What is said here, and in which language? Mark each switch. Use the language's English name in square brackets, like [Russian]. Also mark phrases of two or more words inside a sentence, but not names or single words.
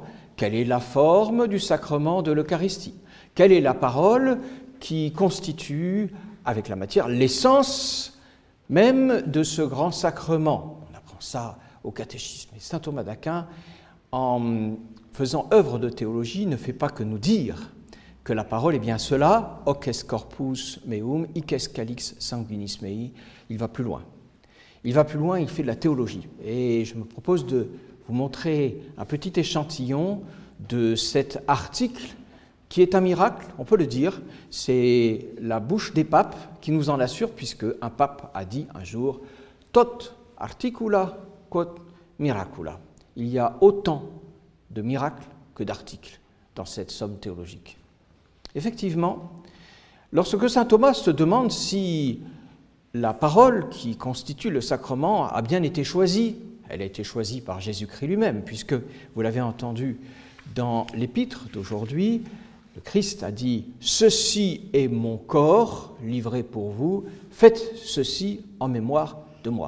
[French] Quelle est la forme du sacrement de l'Eucharistie? Quelle est la parole qui constitue, avec la matière, l'essence même de ce grand sacrement? On apprend ça au catéchisme. Et saint Thomas d'Aquin, en faisant œuvre de théologie, ne fait pas que nous dire que la parole est bien cela, [Latin] hoc est corpus meum, hic est calix sanguinis mei. [French] Il va plus loin. Il va plus loin, il fait de la théologie. Et je me propose de vous montrer un petit échantillon de cet article qui est un miracle, on peut le dire. C'est la bouche des papes qui nous en assure, puisque un pape a dit un jour « [Latin] Tot articula quod miracula ». [French] Il y a autant de miracles que d'articles dans cette somme théologique. Effectivement, lorsque saint Thomas se demande si la parole qui constitue le sacrement a bien été choisie, elle a été choisie par Jésus-Christ lui-même, puisque, vous l'avez entendu dans l'épître d'aujourd'hui, le Christ a dit « Ceci est mon corps livré pour vous, faites ceci en mémoire de moi ».